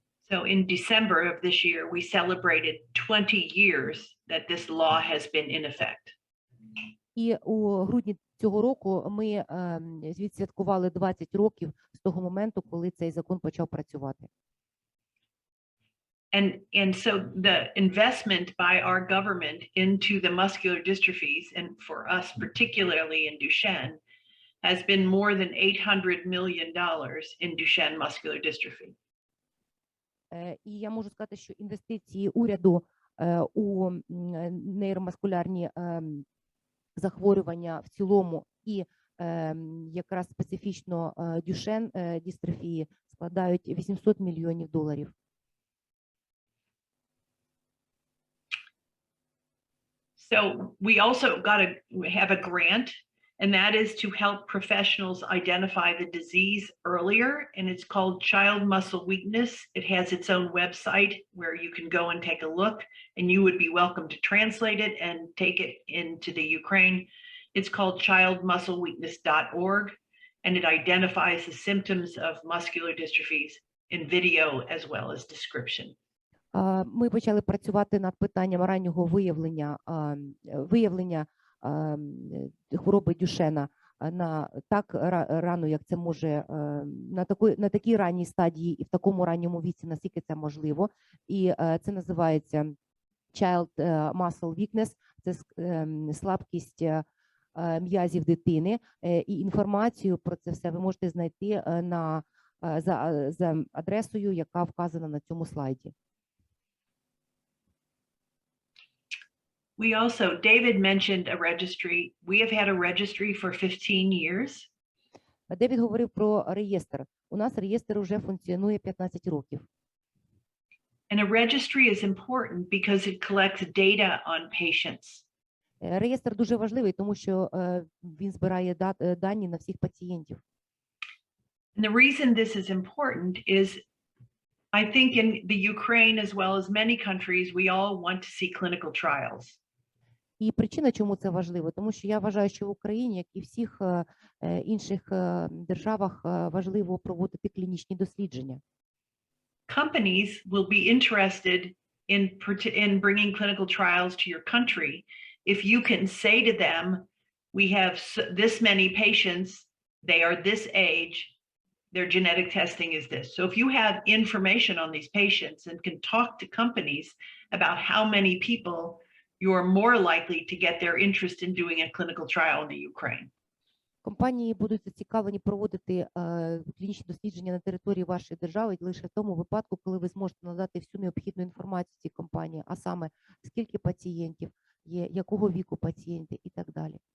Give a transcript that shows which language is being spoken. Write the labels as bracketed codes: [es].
[en] So in December of this year, we celebrated 20 years that this law has been in effect. [uk] І у грудні цього року ми відсвяткували 20 років з того моменту, коли цей закон почав працювати. [en] And so the investment by our government into the muscular dystrophies, and for us particularly in Dushenn, has been more than $800 million in Duchenne muscular dystrophy. [uk] І я можу сказати, що інвестиції уряду у нейромаскулярні захворювання в цілому і якраз специфічно Дюшенн дистрофії складають $800 мільйонів. [en] So we also have a grant, and that is to help professionals identify the disease earlier, and it's called Child Muscle Weakness. It has its own website where you can go and take a look, and you would be welcome to translate it and take it into the Ukraine. It's called childmuscleweakness.org, and it identifies the symptoms of muscular dystrophies in video as well as description. [uk] Ми почали працювати над питанням раннього виявлення хвороби Дюшена так рано, як це може, на такій ранній стадії і в такому ранньому віці, наскільки це можливо. І це називається Child Muscle Weakness, це слабкість м'язів дитини. І інформацію про це все ви можете знайти за адресою, яка вказана на цьому слайді. [en] David mentioned a registry. We have had a registry for 15 years. [uk] Девід говорив про реєстр. У нас реєстр уже функціонує 15 років. [en] And a registry is important because it collects data on patients. [uk] Реєстр дуже важливий, тому що він збирає дані на всіх пацієнтів. [en] And the reason this is important is I think in the Ukraine as well as many countries we all want to see clinical trials. [uk] І причина, чому це важливо, тому що я вважаю, що в Україні, як і в всіх інших державах, важливо проводити клінічні дослідження. [en] Companies will be interested in bringing clinical trials to your country if you can say to them, we have this many patients, they are this age, their genetic testing is this. So if you have information on these patients and can talk to companies about how many people, you're more likely to get their interest in doing a clinical trial in the Ukraine. [uk] Компанії будуть зацікавлені проводити клінічні дослідження на території вашої держави лише в тому випадку, коли ви зможете надати всю необхідну інформацію цій компанії, а саме скільки пацієнтів є, якого віку пацієнти і так далі.